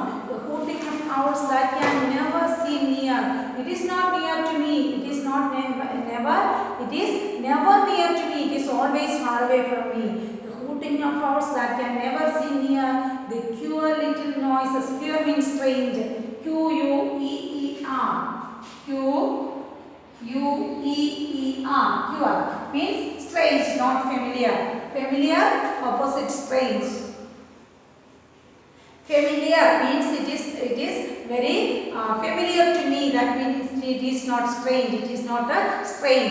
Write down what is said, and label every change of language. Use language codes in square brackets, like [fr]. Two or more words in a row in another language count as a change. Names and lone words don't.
[en] The hooting of owls that can never seem near. It is not near to me. It is not never. It is never near to me. It is always far away from me. The hooting of owls that can never seem near. The queer little noises. Queer means strange. Q-U-E-E-R. Q-U-E-E-R. Queer means strange, not familiar. Familiar, opposite strange. Familiar means it is very familiar to me. That means it is not strange. It is not a strange.